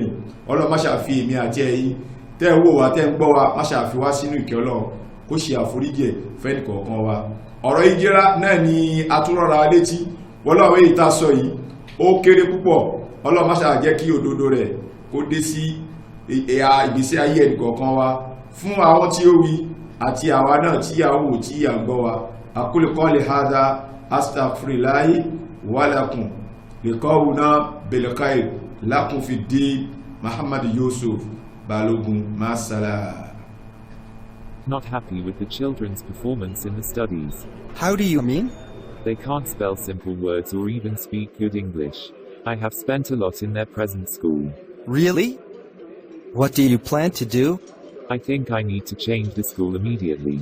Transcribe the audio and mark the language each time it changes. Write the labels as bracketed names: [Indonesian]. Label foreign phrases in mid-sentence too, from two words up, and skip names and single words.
[Yoruba] Ọlọ́run má ṣàfi èmi àti ẹ̀yin tẹ́ ń wò wá tẹ́ ń gbọ́ wa, má ṣàfi wá sínú ìkẹ́ Ọlọ́run, kó ṣe àforíjì fẹ́ni kọ̀ọ̀kan wa. ọ̀rọ̀ ìjìra náà ni atúrọ̀ra létí. Ọlọ́run èyí tá sọ yìí ó kéré púpọ̀, Ọlọ́run má ṣà jẹ́ kí òdodo rẹ̀ kó dé sí ìgbésí ayé ẹnì kọ̀ọ̀kan wa, fún àwọn tí ó wí àti àwa náà tí a wò tí a gbọ́ wa. [Arabic] أقول قولي هذا أستغفر الله ولكم لقاؤنا بالخير لكم في الدين. Muhammad Yusuf Balogun, Masala. [English] Not happy with the children's performance in the studies. How do you mean? They can't spell simple words or even speak good English. I have spent a lot in their present school. Really? What do you plan to do? I think I need to change the school immediately.